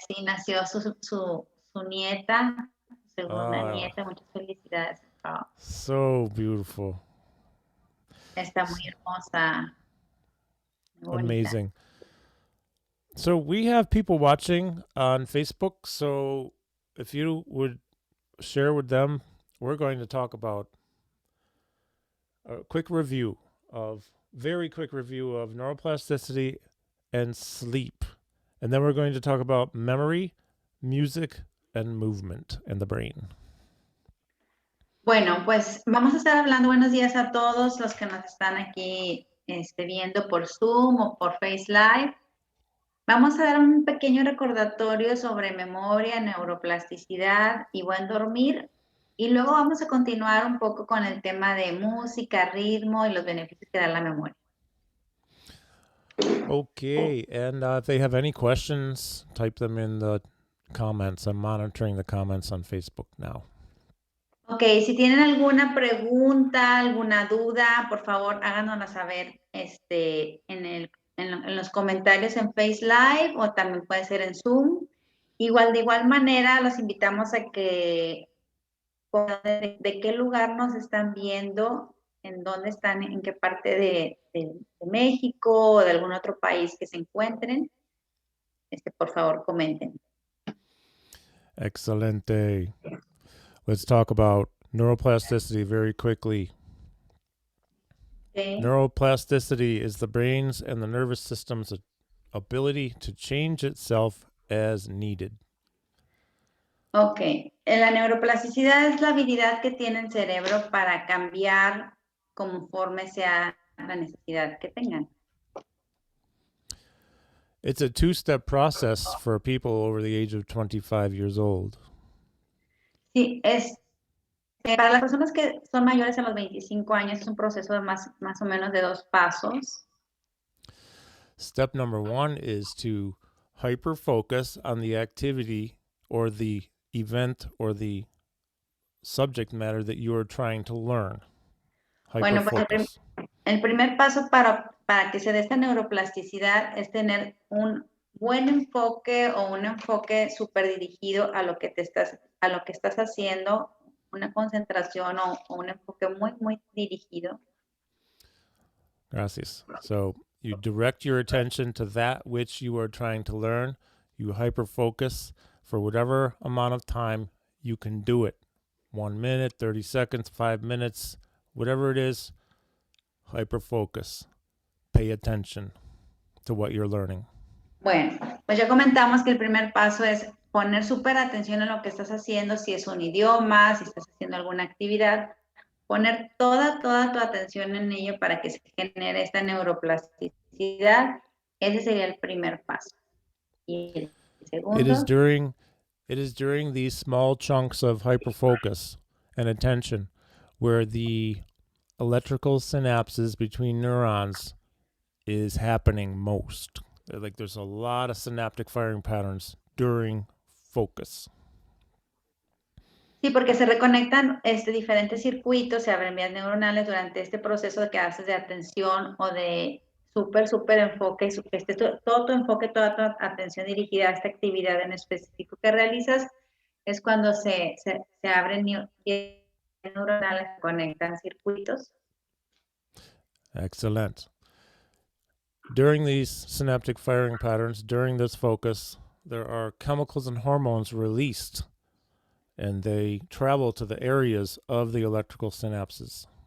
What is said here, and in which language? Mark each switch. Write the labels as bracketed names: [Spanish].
[Spanish] Sí, nació su nieta, segunda Ah, nieta. Muchas felicidades. Oh, [English] so beautiful. [Spanish] está muy hermosa, muy bonita. [English] Amazing. So we have people watching on Facebook. So if you would share with them, we're going to talk about a very quick review of neuroplasticity and sleep. And then we're going to talk about memory, music, and movement in the brain. [Spanish] Bueno, pues vamos a estar hablando. Buenos días a todos los que nos están aquí viendo por Zoom o por Face Live. Vamos a dar un pequeño recordatorio sobre memoria, neuroplasticidad y buen dormir. Y luego vamos a continuar un poco con el tema de música, ritmo y los beneficios que da la memoria. [English] Okay, and if they have any questions, type them in the comments. I'm monitoring the comments on Facebook now. [Spanish] Ok, si tienen alguna pregunta, alguna duda, por favor háganosla saber en los comentarios en Face Live o también puede ser en Zoom. De igual manera, los invitamos a que de qué lugar nos están viendo, en dónde están, en qué parte de México o de algún otro país que se encuentren. Por favor, comenten. Excelente. [English] Let's talk about neuroplasticity very quickly. Okay. Neuroplasticity is the brain's and the nervous system's ability to change itself as needed. [Spanish] Ok, la neuroplasticidad es la habilidad que tiene el cerebro para cambiar conforme sea la necesidad que tengan. [English] It's a 2-step process for people over the age of 25 years old. [Spanish] Sí, para las personas que son mayores a los 25 años es un proceso de más o menos de 2 pasos. [English] Step number 1 is to hyper focus on the activity or the event or the subject matter that you are trying to learn. [Spanish] Bueno, pues el primer paso para que se dé esta neuroplasticidad es tener un buen enfoque o un enfoque súper dirigido a lo que estás haciendo, una concentración o un enfoque muy dirigido. Gracias. [English] So you direct your attention to that which you are trying to learn. You hyper focus for whatever amount of time you can do it. 1 minute, 30 seconds, 5 minutes, whatever it is. hyperfocus. Pay attention to what you're learning. [Spanish] Bueno, pues ya comentamos que el primer paso es poner súper atención en lo que estás haciendo, si es un idioma, si estás haciendo alguna actividad, poner toda tu atención en ello para que se genere esta neuroplasticidad. Ese sería el primer paso. Y el segundo. [English] It is during these small chunks of hyperfocus and attention where the electrical synapses between neurons is happening most. Like there's a lot of synaptic firing patterns during focus. [Spanish] Sí, porque se reconectan diferentes circuitos, se abren vías neuronales durante este proceso que haces de atención o de súper enfoque, todo tu enfoque, toda tu atención dirigida a esta actividad en específico que realizas, es cuando se abren vías neuronales, se conectan circuitos. [English] Excellent. During these synaptic firing patterns, during this focus, there are chemicals and hormones released, and they travel to the areas of the electrical synapses.